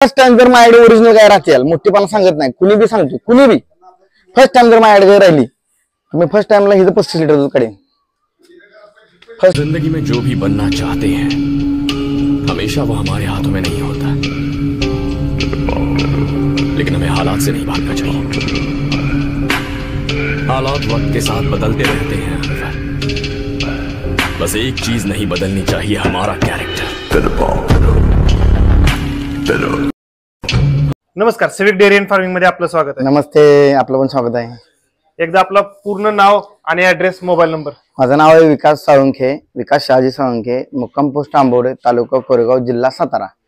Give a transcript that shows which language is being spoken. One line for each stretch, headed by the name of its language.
Marathi: First time जर माझ्याकडे original गाय राहते मोठीपणा सांगत नाही कुणी बी सांगतो कुणी बी फर्स्ट टाइम जर माझ्याकडे गाय राहिली मी फर्स्ट टाइमला हिचं 35 लिटर दूध काढेन।
Hindi: जिंदगी में जो भी बनना चाहते हैं हमेशा वो हमारे हाथों में नहीं होता, लेकिन हमें हालात से नहीं भागना चाहिए। हालात वक्त के साथ बदलते रहते हैं, बस एक चीज नहीं बदलनी चाहिए, हमारा कैरेक्टर।
Marathi: नमस्कार, सिविक डेअरी अँड फार्मिंग मध्ये आपलं स्वागत आहे। नमस्ते, आपलं पण स्वागत आहे। एकदा आपलं पूर्ण नाव आणि ऍड्रेस, मोबाईल नंबर। माझं नाव आहे विकास साळुंखे, विकास शहाजी साळुंखे, मुक्काम पोस्ट आंबोडे, तालुका कोरेगाव, जिल्हा सातारा।